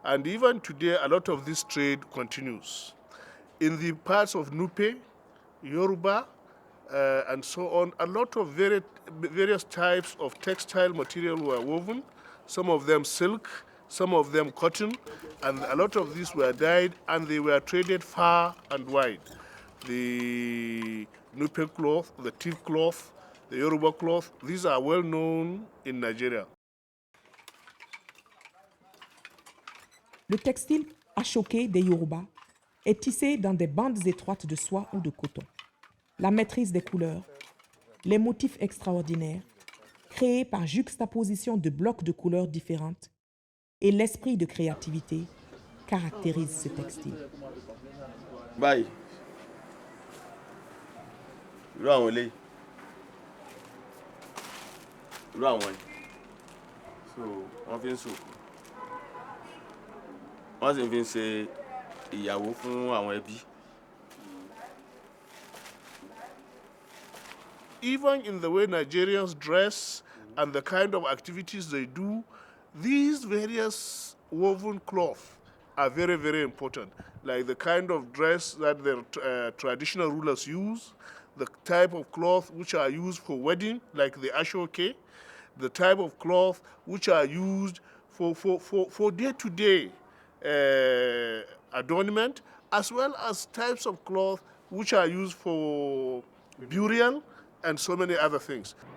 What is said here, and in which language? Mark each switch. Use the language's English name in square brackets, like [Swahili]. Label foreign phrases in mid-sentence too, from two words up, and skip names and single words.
[English] And even today, a lot of this trade continues. In the parts of Nupe, Yoruba, and so on, a lot of various types of textile material were woven, some of them silk, some of them cotton, and a lot of these were dyed and they were traded far and wide. The Nupe cloth, the Tiv cloth, the Yoruba cloth, these are well known in Nigeria. [French] Le textile achoké des Yoruba est tissé dans des bandes étroites de soie ou de coton. La maîtrise des couleurs, les motifs extraordinaires, créés par juxtaposition de blocs de couleurs différentes, et l'esprit de créativité caractérisent ce textile. [English] Bye. [Yoruba] So, wọ́n fi ń sòkò. Wọ́n sì fi ń ṣe ìyàwó fún àwọn ẹbí. [English] Even in the way Nigerians dress and the kind of activities they do, these various woven cloth are very, very important. Like the kind of dress that the traditional rulers use, the type of cloth which are used for wedding, like the ashoke, the type of cloth which are used for day-to-day adornment, as well as types of cloth which are used for burial and so many other things.